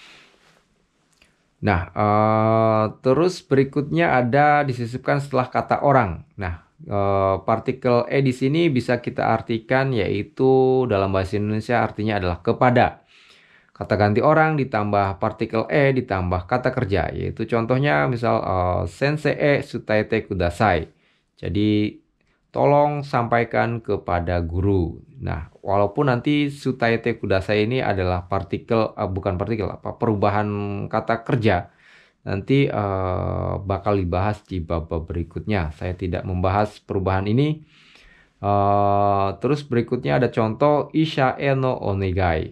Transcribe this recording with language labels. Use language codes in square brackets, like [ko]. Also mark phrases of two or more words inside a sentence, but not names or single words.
[id] Nah, terus berikutnya ada disisipkan setelah kata orang. Nah, partikel e di sini bisa kita artikan yaitu dalam bahasa Indonesia artinya adalah kepada. Kata ganti orang ditambah partikel e ditambah kata kerja, yaitu contohnya misal [ja] 先生へ伝えてください. [id] Jadi tolong sampaikan kepada guru. Nah, walaupun nanti [ja] 伝えてください [id] ini adalah perubahan kata kerja. Nanti bakal dibahas di bab berikutnya. Saya tidak membahas perubahan ini. Terus berikutnya ada contoh [ja] 医者へのお願い.